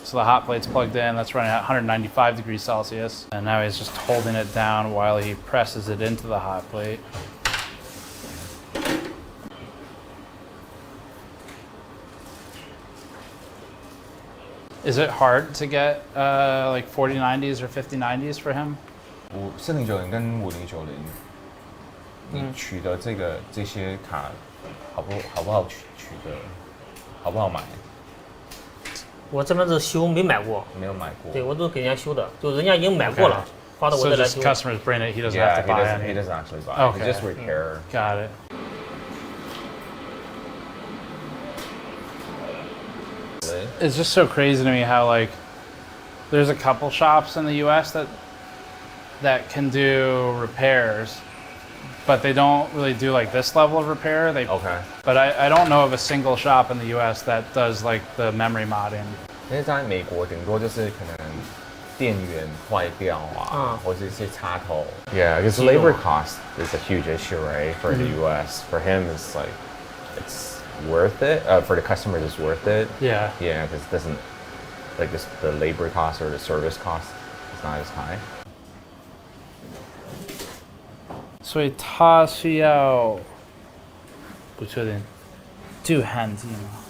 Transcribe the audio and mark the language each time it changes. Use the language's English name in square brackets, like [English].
[English] So the hot plate's plugged in, that's running at 195 degrees Celsius, and now he's just holding it down while he presses it into the hot plate. Is it hard to get like 4090s or 5090s for him? [Chinese] 4090跟5090，你取得这些卡好不好取得？好不好买？我这边是修，没买过。没有买过。对，我都给人家修的，就人家已经买过了，发到我这来修。 [English] So just customers bring it, he doesn't have to buy it. He doesn't actually buy it. He just repair. Got it. It's just so crazy to me how like there's a couple shops in the U.S. that can do repairs, but they don't really do like this level of repair. But I don't know of a single shop in the U.S. that does like the memory modding. [Chinese] 因为在美国顶多就是可能电源坏掉或者一些插头。 [English] Yeah, because labor cost is a huge issue, right? For the U.S. For him, it's like it's worth it. For the customers, it's worth it. Yeah. Yeah, because it doesn't like the labor cost or the service cost is not as high. [Chinese] 所以它需要不确定镀焊剂吗？